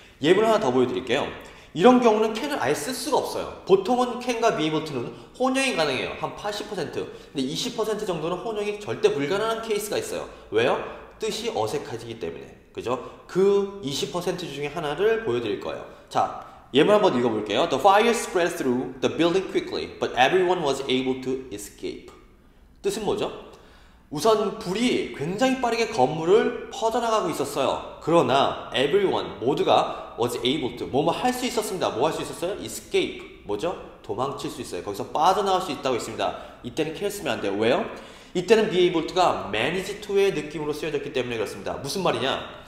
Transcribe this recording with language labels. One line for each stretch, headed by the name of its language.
Korean: 예문 하나 더 보여드릴게요. 이런 경우는 can을 아예 쓸 수가 없어요. 보통은 can과 be able to는 혼용이 가능해요. 한 80%. 근데 20% 정도는 혼용이 절대 불가능한 케이스가 있어요. 왜요? 뜻이 어색해지기 때문에. 그죠? 그 20% 중에 하나를 보여드릴 거예요. 자, 예문 한번 읽어볼게요.
English: The fire spread through the building quickly, but everyone was able to escape.
Korean: 뜻은 뭐죠? 우선 불이 굉장히 빠르게 건물을 퍼져나가고 있었어요. 그러나 everyone, 모두가 was able to, 뭐뭐 할 수 있었습니다. 뭐 할 수 있었어요? escape, 뭐죠? 도망칠 수 있어요. 거기서 빠져나갈 수 있다고 했습니다. 이때는 can 쓰면 안 돼요. 왜요? 이때는 be able to가 manage to의 느낌으로 쓰여졌기 때문에 그렇습니다. 무슨 말이냐?